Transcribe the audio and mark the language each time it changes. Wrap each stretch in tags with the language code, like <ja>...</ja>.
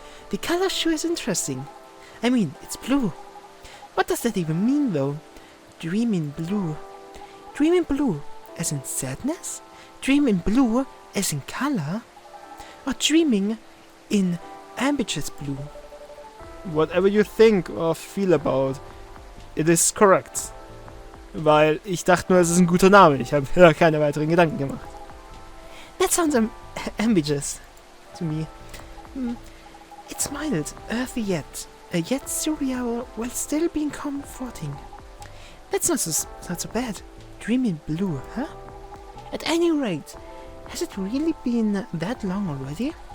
<en>The color sure is interesting. I mean, it's blue. What does that even mean, though? Dreaming blue. Dreaming blue, as in sadness? Dreaming blue, as in color? Or dreaming in ambiguous blue? Whatever you think or feel about, it is correct.</en> <de>Weil ich dachte nur, es ist ein guter Name. Ich habe mir keine weiteren Gedanken gemacht.</de> <en>That sounds ambiguous to me. It's mild, earthy yet surreal while still being comforting. That's not so bad. Dreaming blue, huh? At any rate, has it really been that long already?</en>